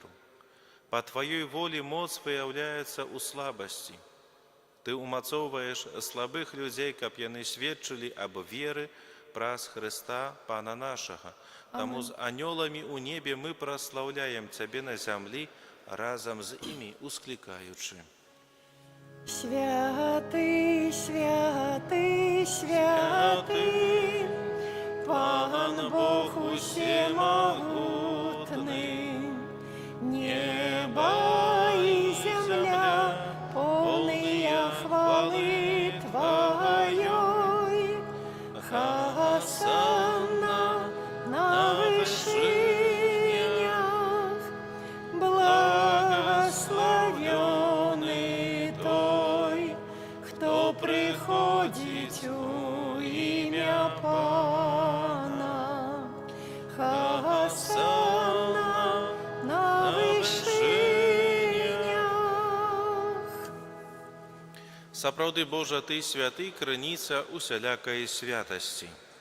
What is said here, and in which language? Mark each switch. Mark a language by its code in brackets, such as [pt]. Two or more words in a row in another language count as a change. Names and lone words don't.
[be] Па Твоёй волі моц выяўляецца ў слабасці. Ты умацоўваеш слабых людзей, каб яны сведчылі аб веры праз Хрыста Пана нашага. Таму з анёламі ў небе мы праслаўляем Цябе на зямлі, разам з імі усклікаючы. Святый, святый, святый, Пан Бог усемогутный, [ru] небо и земля, полные хвалы Твоей. Хосанна на вышинях, благословенный той, кто приходит у имя Пана. Хосанна на вышинях. [be] Сапраўды, Божа, Ты святы, крыніца усялякай святасці.